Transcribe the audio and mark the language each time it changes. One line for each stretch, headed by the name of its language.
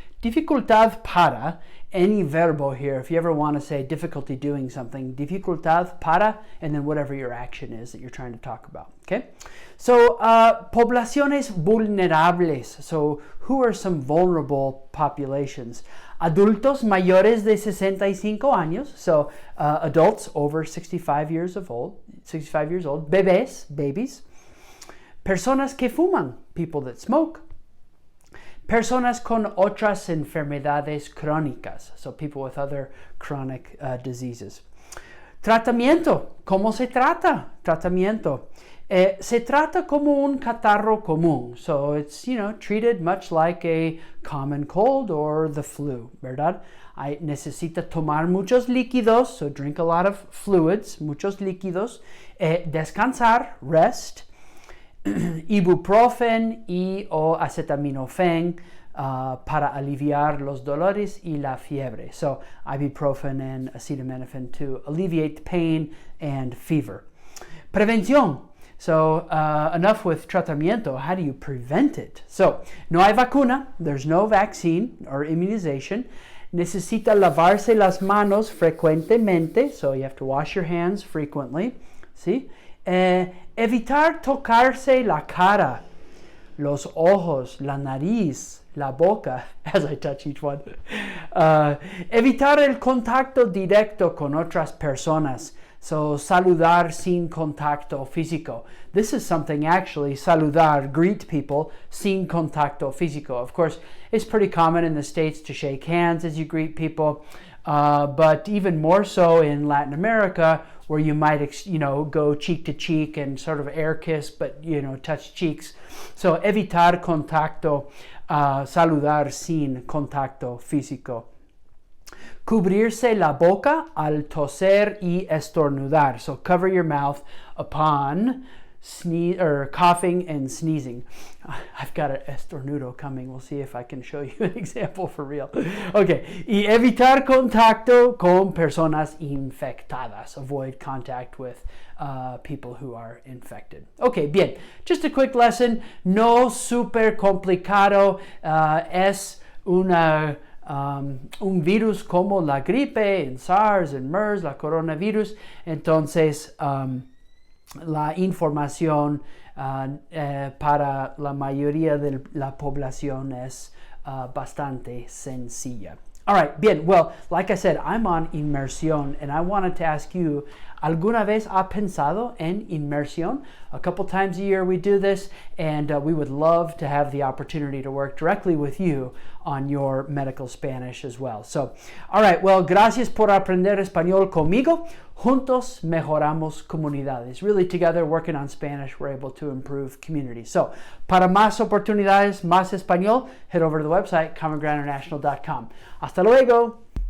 English: Dificultad para, any verbo here, if you ever want to say difficulty doing something, dificultad para, and then whatever your action is that you're trying to talk about, okay?
Spanish: So, poblaciones vulnerables.
English: So, who are some vulnerable populations?
Spanish: Adultos mayores de 65 años.
English: So, adults over 65 years old.
Spanish: Bebés, babies. Personas que fuman,
English: people that smoke.
Spanish: Personas con otras enfermedades crónicas.
English: So, people with other chronic diseases.
Spanish: Tratamiento. ¿Cómo se trata? Tratamiento. Se trata como un catarro común.
English: So it's, treated much like a common cold or the flu, ¿verdad?
Spanish: Necesita tomar muchos líquidos,
English: so drink a lot of fluids,
Spanish: muchos líquidos. Descansar, rest. Ibuprofen o acetaminofén para aliviar los dolores y la fiebre.
English: So ibuprofen and acetaminophen to alleviate the pain and fever. Prevención. So enough with tratamiento. How do you prevent it?
Spanish: So no hay vacuna.
English: There's no vaccine or immunization.
Spanish: Necesita lavarse las manos frecuentemente.
English: So you have to wash your hands frequently. ¿Sí? Evitar tocarse la cara, los ojos, la nariz,
Spanish: la boca
English: as I touch each one.
Spanish: Evitar el contacto directo con otras personas. So, saludar sin contacto físico.
English: This is something actually,
Spanish: saludar,
English: greet people,
Spanish: sin contacto físico.
English: Of course, it's pretty common in the States to shake hands as you greet people, but even more so in Latin America, where you might, go cheek to cheek and sort of air kiss, but, touch cheeks.
Spanish: So, evitar contacto, saludar sin contacto físico. Cubrirse la boca al toser y estornudar.
English: So cover your mouth upon coughing and sneezing. I've got an estornudo coming. We'll see if I can show you an example for real. Okay.
Spanish: Y evitar contacto con personas infectadas.
English: Avoid contact with people who are infected. Okay, bien. Just a quick lesson.
Spanish: No super complicado. Es un virus como la gripe, en SARS, en MERS, la coronavirus. Entonces, la información para la mayoría de la población es bastante sencilla.
English: All right,
Spanish: bien.
English: Well, like I said, I'm on inmersión, and I wanted to ask you,
Spanish: ¿alguna vez ha pensado en inmersión?
English: A couple times a year we do this, and we would love to have the opportunity to work directly with you on your medical Spanish as well. So, all right, well,
Spanish: gracias por aprender español conmigo. Juntos mejoramos comunidades.
English: Really, together, working on Spanish, we're able to improve communities.
Spanish: So, para más oportunidades, más español,
English: head over to the website,
Spanish: commongroundinternational.com. Hasta luego.